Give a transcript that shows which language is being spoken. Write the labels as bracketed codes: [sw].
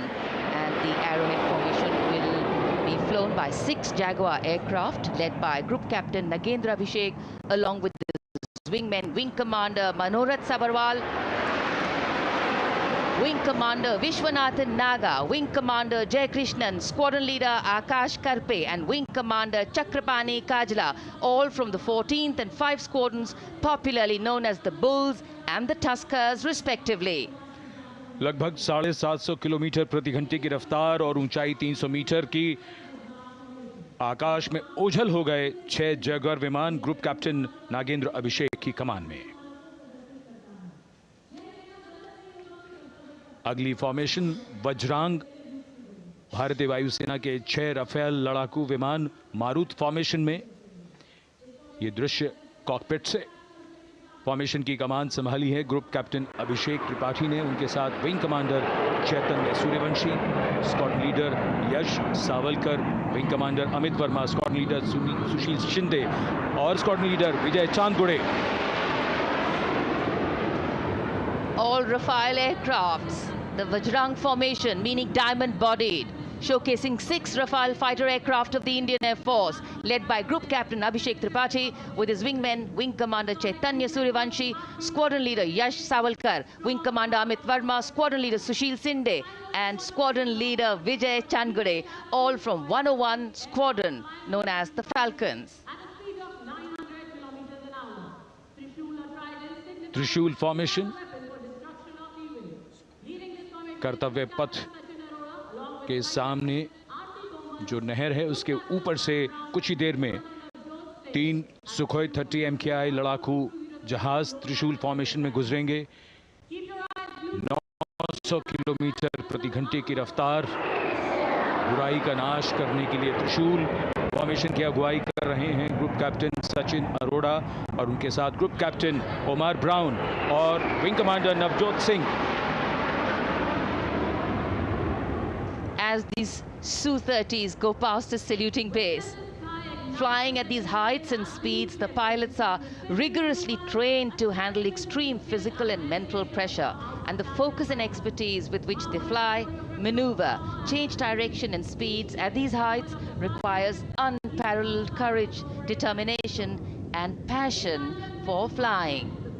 [en] And the Arrowhead formation will be flown by 6 Jaguar aircraft led by Group Captain Nagendra Abhishek along with the wingmen, Wing Commander Manorat Sabarwal, Wing Commander Vishwanathan Naga, Wing Commander Jay Krishnan, Squadron Leader Akash Karpe and Wing Commander Chakrapani Kajla, all from the 14th and 5 squadrons, popularly known as the Bulls and the Tuskers respectively. [hi] लगभग 750 kilometre प्रति घंटे की रफ्तार और ऊंचाई 300 metre की आकाश में ओझल हो गए 6 जैगुआर विमान ग्रुप कैप्टन नागेंद्र अभिषेक की कमान में। अगली फॉर्मेशन वज्रांग, भारतीय वायुसेना के 6 राफेल लड़ाकू विमान मारुत फॉर्मेशन में। ये दृश्य कॉकपिट से। फॉर्मेशन की कमान संभाली है ग्रुप कैप्टन अभिषेक त्रिपाठी ने, उनके साथ विंग कमांडर चैतन्य सूर्यवंशी, स्क्वाड्रन लीडर यश Savalkar, wing commander Amit Verma, squadron leader सुशील शिंदे और squadron leader Vijay Chandgude. [en] All Rafale aircrafts, the Vajrang formation, meaning diamond-bodied, showcasing 6 Rafale fighter aircraft of the Indian Air Force, led by Group Captain Abhishek Tripathi, with his wingmen, Wing Commander Chaitanya Suryavanshi, Squadron Leader Yash Savalkar, Wing Commander Amit Verma, Squadron Leader Sushil Sinde, and Squadron Leader Vijay Chandgade, all from 101 Squadron, known as the Falcons. [hi] त्रिशूल formation, कर्तव्य पथ के सामने जो नहर है उसके ऊपर से कुछ ही देर में 3 सुखोई 30 MKI लड़ाकू जहाज त्रिशूल फॉर्मेशन में गुजरेंगे। 900 किलोमीटर प्रति घंटे की रफ्तार, बुराई का नाश करने के लिए त्रिशूल फॉर्मेशन की अगुवाई कर रहे हैं ग्रुप कैप्टन सचिन अरोड़ा और उनके साथ ग्रुप कैप्टन ओमार ब्राउन और wing commander Navjot Singh. [en] As these Su-30s go past the saluting base, flying at these heights and speeds, the pilots are rigorously trained to handle extreme physical and mental pressure, and the focus and expertise with which they fly, maneuver, change direction and speeds at these heights requires unparalleled courage, determination and passion for flying.